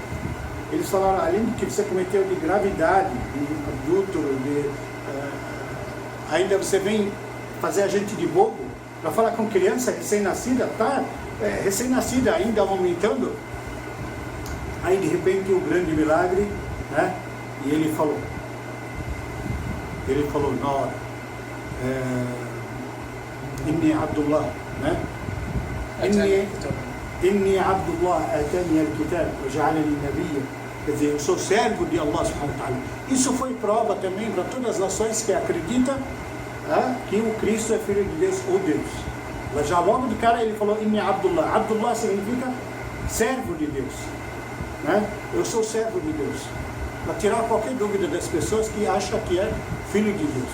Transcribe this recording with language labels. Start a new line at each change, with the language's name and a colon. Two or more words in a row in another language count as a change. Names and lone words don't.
Portuguese: Eles falaram, além do que você cometeu de gravidade, de adúltero, ainda você vem fazer a gente de bobo, para falar com criança recém-nascida, recém-nascida ainda aumentando. Aí de repente o grande milagre, né? E ele falou na hora,
Arabic: إني عبد الله, né? إني عبد الله آتاني الكتاب وجعلني نبيا.
Portuguese: Quer dizer, eu sou servo de Allah
Arabic: سبحانه وتعالى.
Portuguese: Isso foi prova também para todas as nações que acreditam que o Cristo é filho de Deus ou Deus. Mas já logo de cara ele falou
Arabic: إني عبد الله.
Portuguese: Abdullah significa servo de Deus, né? Eu sou servo de Deus. Para tirar qualquer dúvida das pessoas que acham que é filho de Deus.